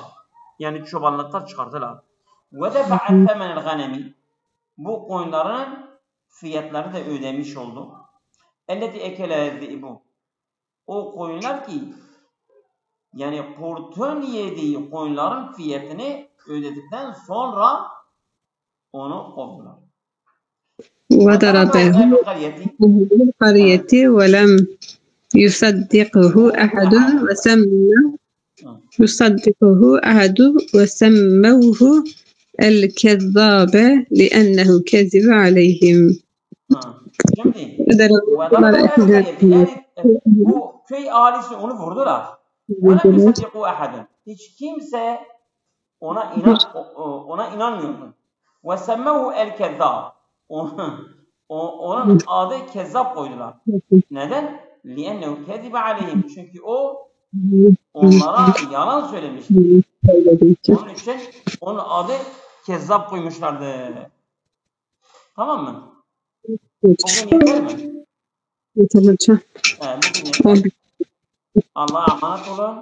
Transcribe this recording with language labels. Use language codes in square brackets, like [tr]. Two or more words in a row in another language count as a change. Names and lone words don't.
[tr] Yani çobanlıktan çıkardılar. [ar] ودفع ثمن الغنم, [tr] bu koyunların fiyatları da ödemiş oldu. [ar] التي أكل bu. [tr] O koyunlar ki yani kurtun yediği koyunların fiyatını ödedikten sonra onu kovdular. [ar] وَدَرَبَهُ الْقَرْيَةِ وَلَمْ يُصَدِّقْهُ أَحَدٌ وَسَمَّوْهُ الْكَذَّابَ لِأَنَّهُ كَذِبَ عَلَيْهِمْ. [tr] Yani bu köy ahalisi onu vurdular. Hiç kimse ona inanmıyordu. [ar] وَسَمَّوْهُ الْكَذَّابَ, [tr] onun adı kezzap koydular. Neden? [ar] لِأَنَّهُ كَذِبَ عَلَيْهِمْ. [tr] Çünkü o onlara yalan söylemişti. Onun için onun adı kezzap koymuşlardı. Tamam mı? Bugün yeter mi? Yeter hocam. Bugün yeter. Allah'a emanet olun.